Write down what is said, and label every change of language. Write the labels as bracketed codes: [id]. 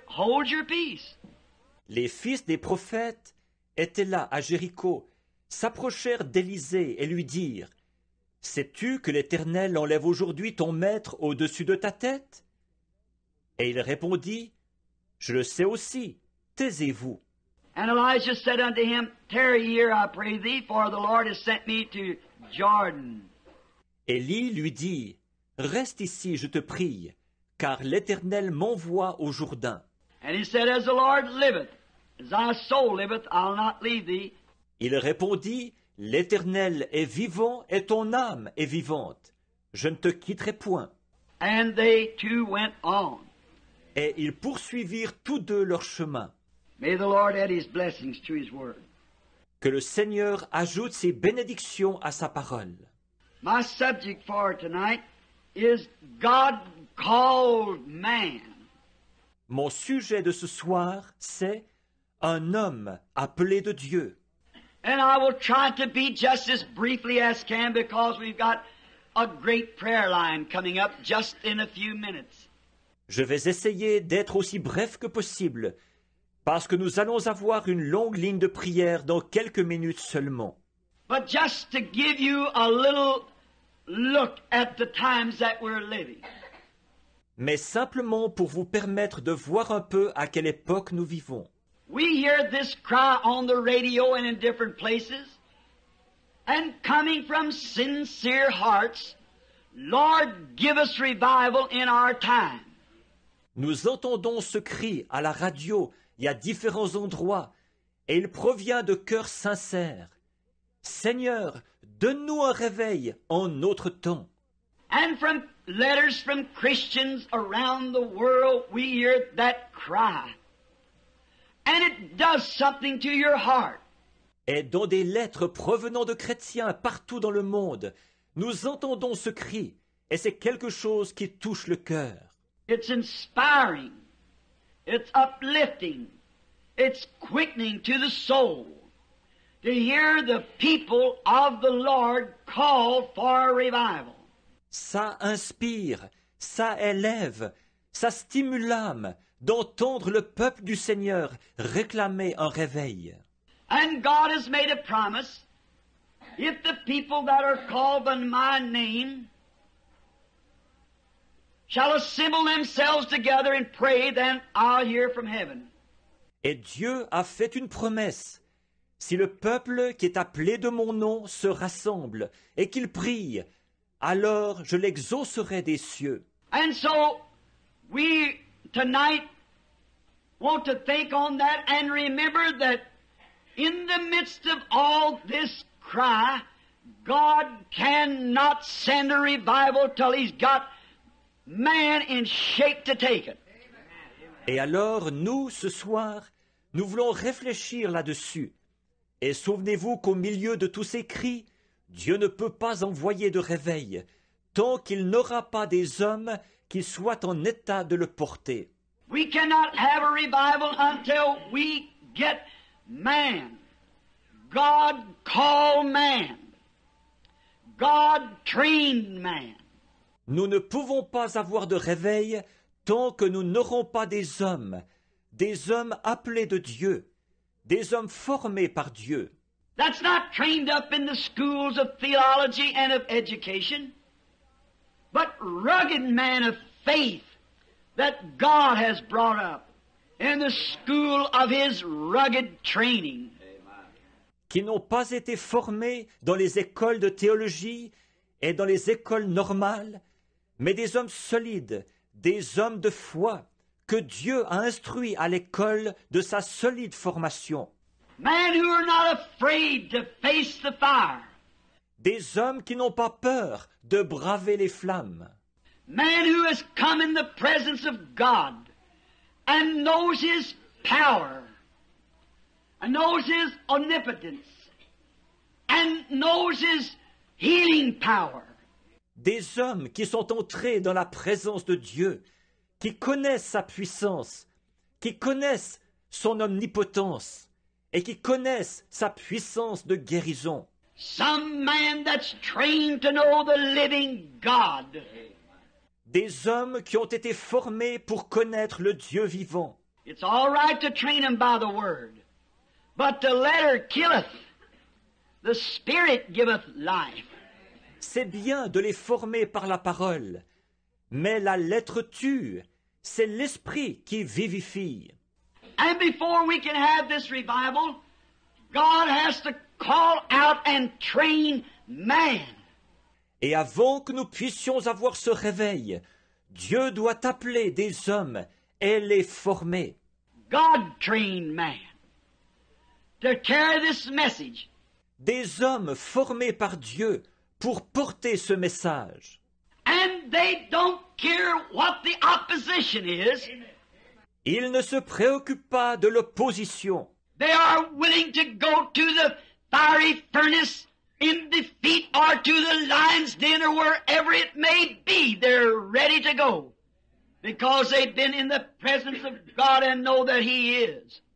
[en] Hold your peace. [fr] Les fils des prophètes étaient là à Jéricho, s'approchèrent d'Élisée et lui dirent, « Sais-tu que l'Éternel enlève aujourd'hui ton maître au-dessus de ta tête? » Et il répondit, « Je le sais aussi, taisez-vous. » [en] And Elijah said unto him, Tarry here, I pray thee, for the Lord has sent me to Jordan. [fr] Élie lui dit, « Reste ici, je te prie, car l'Éternel m'envoie au Jourdain. » [en] And he said, As the Lord liveth, as thy soul liveth, I'll not leave thee. [fr] Il répondit, « L'Éternel est vivant et ton âme est vivante. Je ne te quitterai point. » [en] And they two went on. [fr] Et ils poursuivirent tous deux leur chemin. [en] May the Lord add his blessings to his word. [fr] Que le Seigneur ajoute ses bénédictions à sa parole. [en] My subject for tonight is God called man. [fr] Mon sujet de ce soir, c'est un homme appelé de Dieu. [en] And I will try to be just as briefly as can because we've got a great prayer line coming up just in a few minutes. [fr] Je vais essayer d'être aussi bref que possible, parce que nous allons avoir une longue ligne de prière dans quelques minutes seulement. [en] But just to give you a little look at the times that we're living. [fr] mais simplement pour vous permettre de voir un peu à quelle époque nous vivons. [en] We hear this cry on the radio and in different places, and coming from sincere hearts, Lord, give us revival in our time. [fr] Nous entendons ce cri à la radio et à différents endroits, et il provient de cœurs sincères. Seigneur, donne-nous un réveil en notre temps. [en] And from letters from Christians around the world, we hear that cry. And it does something to your heart. [fr] Et dans des lettres provenant de chrétiens partout dans le monde, nous entendons ce cri, et c'est quelque chose qui touche le cœur. [en] It's inspiring. It's uplifting. It's quickening to the soul to hear the people of the Lord call for a revival. [fr] Ça inspire, ça élève, ça stimule l'âme d'entendre le peuple du Seigneur réclamer un réveil. [en] And God has made a promise. If the people that are called by my name shall assemble themselves together and pray, then I'll hear from heaven. [fr] Et Dieu a fait une promesse. Si le peuple qui est appelé de mon nom se rassemble et qu'il prie, alors je l'exaucerai des cieux. [en] And so we tonight want to think on that and remember that in the midst of all this cry, God cannot send a revival till He's got man in shape to take it. [fr] Et alors, nous, ce soir, nous voulons réfléchir là-dessus. Et souvenez-vous qu'au milieu de tous ces cris, Dieu ne peut pas envoyer de réveil tant qu'il n'aura pas des hommes qui soient en état de le porter. [en] We cannot have a revival until we get man. God called man. God trained man. [fr] Nous ne pouvons pas avoir de réveil tant que nous n'aurons pas des hommes appelés de Dieu, des hommes formés par Dieu. [en] That's not trained up in the schools of theology and of education, but rugged men of faith that God has brought up in the school of His rugged training. [fr] Qui n'ont pas été formés dans les écoles de théologie et dans les écoles normales, mais des hommes solides, des hommes de foi, que Dieu a instruits à l'école de sa solide formation. [en] Men who are not afraid to face the fire. [fr] Des hommes qui n'ont pas peur de braver les flammes. [en] Man who has come in the presence of God and knows His power and knows His omnipotence and knows His healing power. [fr] Des hommes qui sont entrés dans la présence de Dieu, qui connaissent sa puissance, qui connaissent son omnipotence et qui connaissent sa puissance de guérison. [en] Some man that's trained to know the living God. [fr] Des hommes qui ont été formés pour connaître le Dieu vivant. [en] It's all right to train them by the word, but the letter killeth, the spirit giveth life. [fr] C'est bien de les former par la parole, mais la lettre tue, c'est l'esprit qui vivifie. [en] And before we can have this revival, God has to call out and train man. [fr] Et avant que nous puissions avoir ce réveil, Dieu doit appeler des hommes et les former. [en] God trained man to carry this message. [fr] Des hommes formés par Dieu pour porter ce message. [en] And they don't care what the opposition is. [fr] Ils ne se préoccupent pas de l'opposition. [en] They are willing to go to the fiery furnace in defeat or to the lion's den or wherever it may be. They're ready to go because they've been in the presence of God and know that He is.